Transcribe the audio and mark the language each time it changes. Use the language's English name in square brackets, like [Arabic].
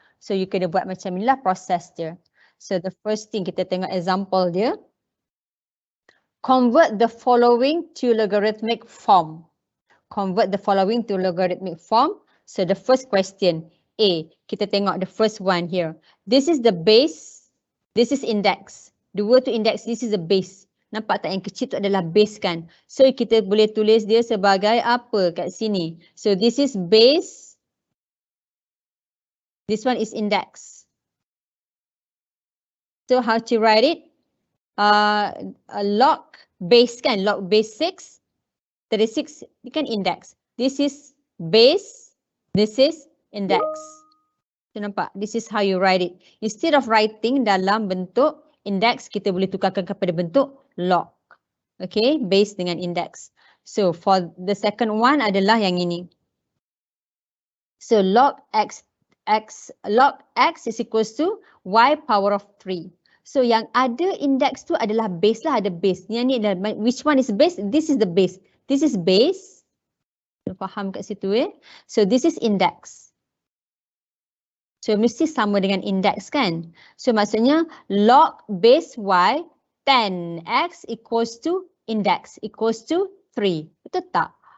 [Malay] So you kena buat macam inilah proses dia. [English] So the first thing, [Malay] kita tengok example dia. [English] Convert the following to logarithmic form. Convert the following to logarithmic form. So the first question, A. [Malay] Kita tengok [English] the first one here. This is the base. This is index. Dua tu index, this is the base. [Malay] Nampak tak yang kecil tu adalah base kan? So kita boleh tulis dia sebagai apa kat sini. [English] So this is base. This one is index. So how to write it? Log base kan, log base 6, 36 ni kan index. This is base, this is index. So nampak, this is how you write it. Instead of writing [Malay] dalam bentuk index, kita boleh tukarkan kepada bentuk log. [English] Okay, base dengan index. So for the second one [Malay] adalah yang ini. [English] So log x log x is equals to y power of 3. [Malay] So yang ada index tu adalah base lah, ada base. Yang ni adalah, [English] which one is base? This is the base. This is base. [Malay] Faham kat situ [English] So this is index. So [Malay] mesti sama dengan index kan? [English] So maksudnya log base y 10x equals to index equals to 3. [Malay] Betul tak?